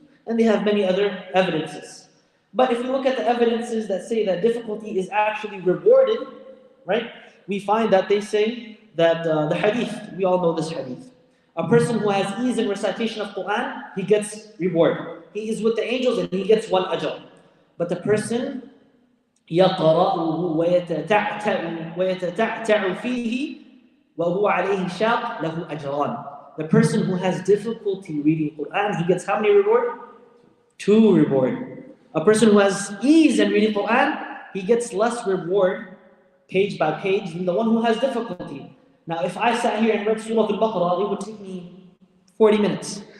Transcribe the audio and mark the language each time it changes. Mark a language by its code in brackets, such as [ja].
[en] And they have many other evidences. But if we look at the evidences that say that difficulty is actually rewarded, right? We find that they say that the hadith, we all know this hadith. A person who has ease in recitation of Quran, he gets reward. He is with the angels and he gets 1 ajr. But the person [ar] يَقْرَأُهُ وَيَتَتَعْتَعُ فِيهِ وَهُوَ عَلَيْهِ شَاقٍ لَهُ أَجْرَانِ. [en] The person who has difficulty reading Quran, he gets how many reward? 2 reward. A person who has ease in reading Quran, he gets less reward, page by page, than the one who has difficulty. Now, if I sat here and read Surah Al-Baqarah, it would take me 40 minutes.